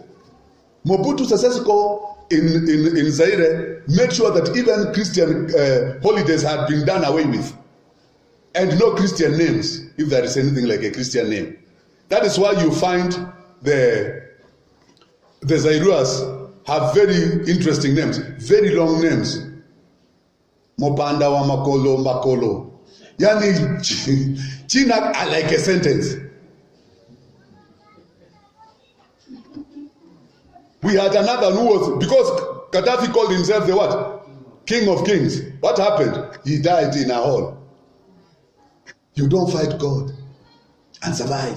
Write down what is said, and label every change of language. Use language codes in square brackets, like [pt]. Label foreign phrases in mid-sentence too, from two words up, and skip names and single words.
[en] Mobutu Sese Seko in Zaire made sure that even Christian holidays had been done away with. and no Christian names, if there is anything like a Christian name. That is why you find the Zairuas have very interesting names, very long names. Mopanda wa makolo makolo. Yani China are like a sentence. We had another who was, because Gaddafi called himself the what? King of Kings. What happened? He died in a hole. You don't fight God and survive.